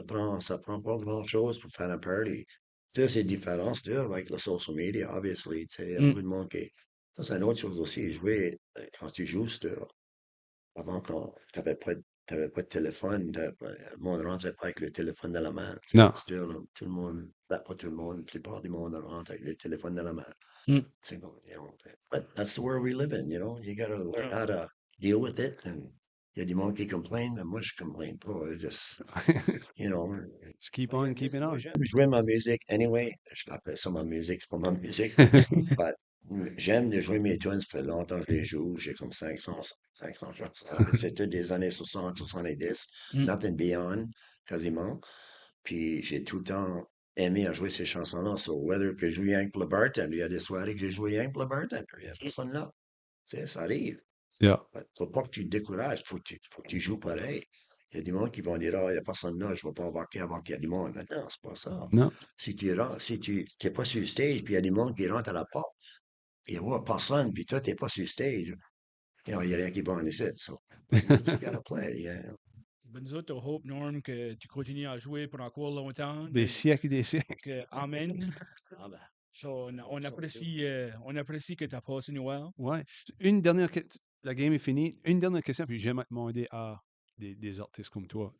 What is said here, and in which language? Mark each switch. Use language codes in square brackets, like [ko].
[fr] ça, ça prend pas grand-chose pour faire un party. Tu sais, c'est différent, tu sais, avec le [en] social media, [fr] obviously, tu sais, il y a Mm. beaucoup de monde qui... Ça, c'est une autre chose aussi, jouer, quand tu joues, c'est, avant, quand t'avais pas de téléphone, le monde rentrait pas avec le téléphone dans la main, tu sais, Non. still, tout le monde, ben, pas tout le monde, la plupart du monde rentre avec le téléphone dans la main. Mm. C'est comme, [en] you know, but that's the world we live in, you know, you gotta learn Yeah. how to deal with it, and [fr] il y a du monde qui complain, mais moi, je complain pas, [en] I just, you know, Just keep [fr] moi, [en] on keeping [fr] moi, [en] on. [fr] j'aime jouer ma musique anyway, je l'appelle ça ma musique, c'est pas ma musique, but j'aime de jouer mes tunes, ça fait longtemps que je les joue, j'ai comme 500 chansons, c'était des années 60, 70, Mm. [en] nothing beyond, [fr] quasiment, puis j'ai tout le temps aimé à jouer ces chansons-là, [en] so whether [fr] que je joue rien que pour le bartender, il y a des soirées que j'ai joué rien que pour le bartender, il y a personne là, tu sais, ça arrive. Yeah. Faut pas que tu te décourages, faut que tu joues pareil. Il y a du monde qui vont dire, ah, il n'y a personne là, je ne vais pas embarquer avant qu'il y ait du monde. Mais non, c'est pas ça. Non. Si tu n'es pas sur le stage, puis il y a du monde qui rentre à la porte, il n'y a personne, puis toi, tu n'es pas sur le stage, il n'y a rien qui va en ici. [en] So, you just gotta play, yeah. [fr] Ben, nous autres, on hope, Norm, que tu continues à jouer pour encore longtemps. Des siècles et des siècles. Amen. Ah ben, So, on ça, apprécie que tu as passé Noël. Ouais. Une dernière question. La game est finie. Une dernière question, puis j'aime demander à des artistes comme toi.